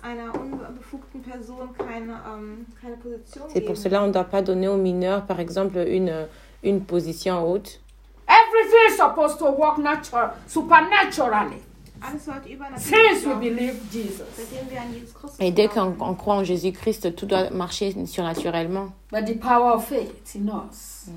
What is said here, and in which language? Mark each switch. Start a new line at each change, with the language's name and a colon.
German: Einer unbefugten Person keine Position geben.
French: C'est pour cela on ne doit pas donner aux mineurs, par exemple, une position haute.
English: Everything is supposed to work supernaturally. Since we believe Jesus.
French: Et dès qu'on croit en Jésus-Christ, tout doit marcher surnaturellement.
English: But the power of faith in us.